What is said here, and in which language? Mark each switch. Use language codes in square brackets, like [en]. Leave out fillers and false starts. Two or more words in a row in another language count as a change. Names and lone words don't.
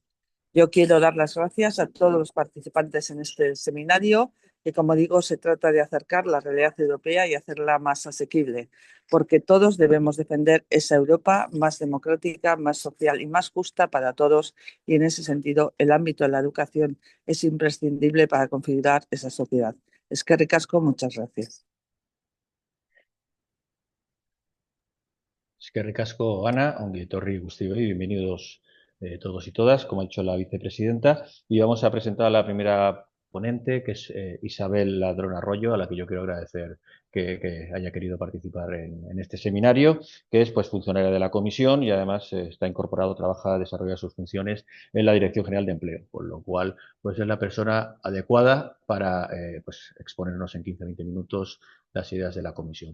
[es] Yo quiero dar las gracias a todos los participantes en este seminario, que, como digo, se trata de acercar la realidad europea y hacerla más asequible, porque todos debemos defender esa Europa más democrática, más social y más justa para todos, y en ese sentido el ámbito de la educación es imprescindible para configurar esa sociedad. [eu] Eskerrik asko, [es] muchas gracias. [eu] Eskerrik asko, Ana, ongi etorri guztioi, [es] bienvenidos todos y todas, como ha dicho la vicepresidenta. Y vamos a presentar a la primera ponente, que es Isabel Ladrón Arroyo, a la que yo quiero agradecer que haya querido participar en este seminario, que es pues funcionaria de la comisión y además está incorporado, trabaja, desarrolla sus funciones en la Dirección General de Empleo, con lo cual pues es la persona adecuada para pues exponernos en 15-20 minutos las ideas de la comisión.